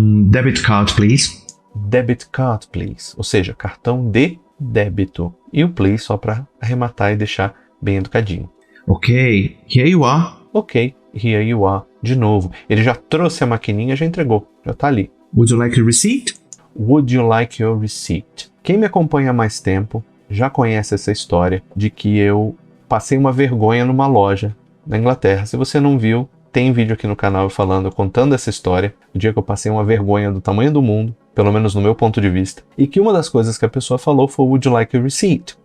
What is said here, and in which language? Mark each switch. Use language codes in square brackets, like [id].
[en] Debit card, please. debit card, please. [pt] Ou seja, cartão de débito. E o please só para arrematar e deixar bem educadinho. [en] Okay, here you are. Ok, here you are. [pt] De novo, ele já trouxe a maquininha, já entregou, já está ali. [en] Would you like a receipt? Would you like your receipt? [pt] Quem me acompanha há mais tempo já conhece essa história de que eu passei uma vergonha numa loja na Inglaterra. Se você não viu, tem vídeo aqui no canal contando essa história, o dia que eu passei uma vergonha do tamanho do mundo, pelo menos no meu ponto de vista, e que uma das coisas que a pessoa falou foi [en] would you like a receipt?